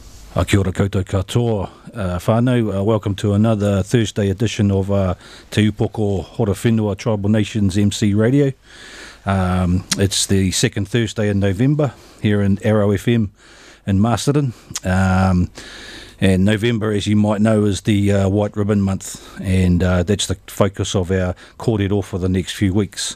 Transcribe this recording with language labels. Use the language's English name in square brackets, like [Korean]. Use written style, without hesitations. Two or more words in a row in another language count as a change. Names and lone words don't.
[Māori] Kia ora koutou katoa, whānau. [English] Welcome to another Thursday edition of Te Upoko Hora Whenua Tribal Nations MC Radio. It's the second Thursday in November here in Arrow FM in Masterton. And November, as you might know, is the White Ribbon Month, and that's the focus of our kōrero for the next few weeks.